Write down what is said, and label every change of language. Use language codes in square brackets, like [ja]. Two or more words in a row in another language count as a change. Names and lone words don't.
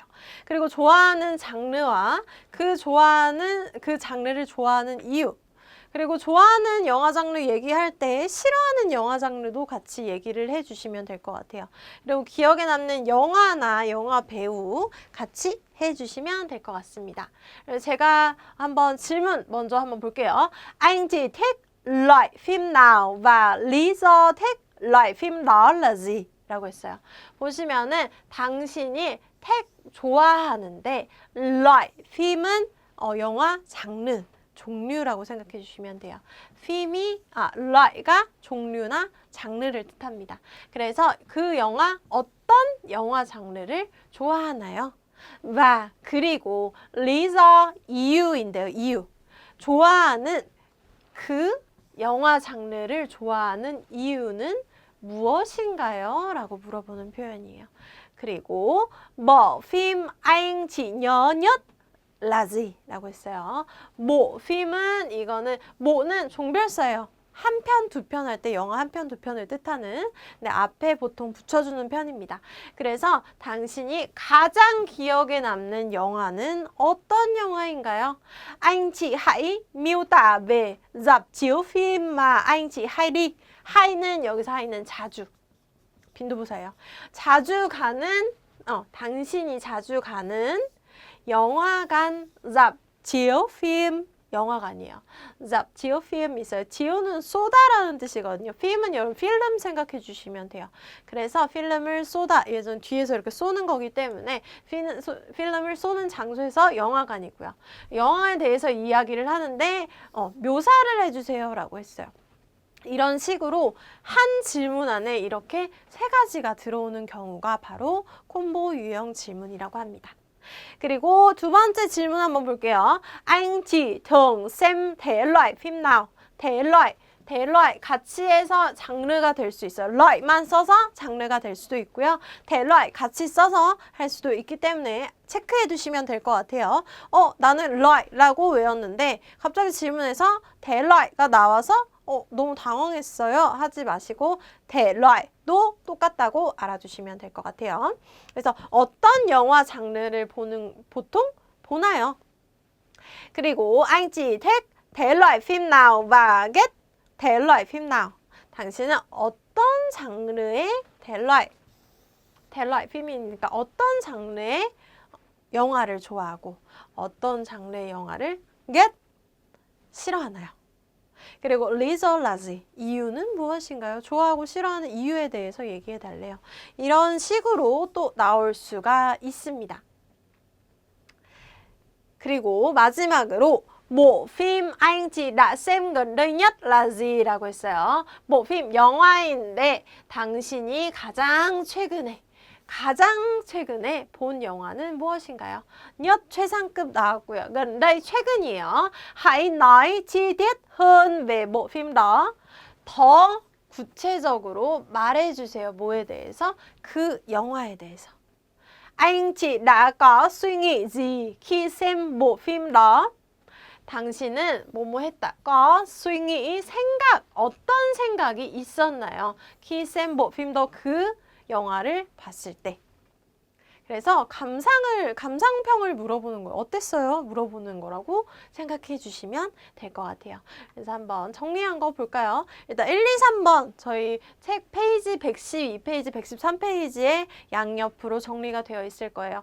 [ko] 그리고 좋아하는 장르와 그 장르를 좋아하는 이유, 그리고 좋아하는 영화 장르 얘기할 때 싫어하는 영화 장르도 같이 얘기를 해주시면 될 것 같아요. 그리고 기억에 남는 영화나 영화 배우 같이 해주시면 될 것 같습니다. 그래서 제가 질문 먼저 한번 볼게요. [vi] Anh chị thích loại phim nào và lý do thích loại phim đó là gì? [ko] 라고 했어요. 보시면은 당신이 좋아하는데 [vi] loại phim [ko] 은 영화 장르 종류라고 생각해 주시면 돼요. loại 가 종류나 장르를 뜻합니다. 그래서 그 영화 어떤 영화 장르를 좋아하나요? và 그리고 리저 이유인데요. 이유. 좋아하는 그 영화 장르를 좋아하는 이유는 무엇인가요? 라고 물어보는 표현이에요. [vi] 그리고 bộ phim anh chị nhớ nhất là gì? [ko] 라고 했어요. 뭐, phim은 이거는 뭐는 종별사예요. 한 편, 두 편 할 때 영화 한 편, 두 편을 뜻하는 앞에 보통 붙여주는 편입니다. 그래서 당신이 가장 기억에 남는 영화는 어떤 영화인가요? [vi] Anh chị hãy miêu tả về rạp chiếu phim mà anh chị hay đi. [ko] hay는 여기서 hay는 자주. 빈도부사예요. 자주 가는, 당신이 자주 가는 영화관, [vi] rạp chiếu phim, 영화관이에요. rạp chiếu phim [ko] 있어요. chiếu 는 쏘다라는 뜻이거든요. film은 여러분 필름 생각해 주시면 돼요. 그래서 필름을 쏘다, 예전 뒤에서 이렇게 쏘는 거기 때문에 필름을 쏘는 장소에서 영화관이고요. 영화에 대해서 이야기를 하는데 묘사를 해주세요 라고 했어요. 이런 식으로 한 질문 안에 이렇게 3가지가 들어오는 경우가 바로 콤보 유형 질문이라고 합니다. 그리고 두 번째 질문 한번 볼게요. [vi] Anh chị thường xem thể loại phim nào? thể loại thể loại [ko] 같이 해서 장르가 될 수 있어요. loại 만 써서 장르가 될 수도 있고요. [vi] thể loại [ko] 같이 써서 할 수도 있기 때문에 체크해 두시면 될 것 같아요. 나는 loại 라고 외웠는데 갑자기 질문에서 [vi] thể loại [ko] 가 나와서 너무 당황했어요 하지 마시고 [vi] thể loại [ko] 도 똑같다고 알아주시면 될 것 같아요. 그래서 어떤 영화 장르를 보통 보나요? [vi] 그리고 anh chị thích thể loại phim nào và ghét thể loại phim nào? [ko] 당신은 어떤 장르의 [vi] thể loại phim [ko] 이니까 어떤 장르의 영화를 좋아하고 어떤 장르의 영화를 ghét 싫어하나요? [vi] 그리고 lý do là gì? [ko] 이유는 무엇인가요? 좋아하고 싫어하는 이유에 대해서 얘기해 달래요. 이런 식으로 또 나올 수가 있습니다. [vi] 그리고 마지막으로 bộ phim anh chị đã xem gần đây nhất là gì? [ko] 라고 했어요. [vi] bộ phim [ko] 영화인데 당신이 가장 최근에 본 영화는 무엇인가요? nhất 최상급 나왔고요. [vi] gần đây [ko] 최근이에요. [vi] hãy nói chi tiết hơn về bộ phim đó. [ko] 더 구체적으로 말해주세요. 뭐에 대해서? 그 영화에 대해서. [vi] Anh chị đã có suy nghĩ gì khi xem bộ phim đó? [ko] 당신은 뭐뭐 했다. [vi] có suy nghĩ 생각. [ko] 어떤 생각이 있었나요? [vi] khi xem bộ phim đó [ko] 그 영화를 봤을 때. 그래서 감상평을 물어보는 거예요. 어땠어요? 물어보는 거라고 생각해 주시면 될 것 같아요. 그래서 한번 정리한 거 볼까요? 일단 1, 2, 3번 저희 책 페이지 112페이지, 113페이지에 양옆으로 정리가 되어 있을 거예요.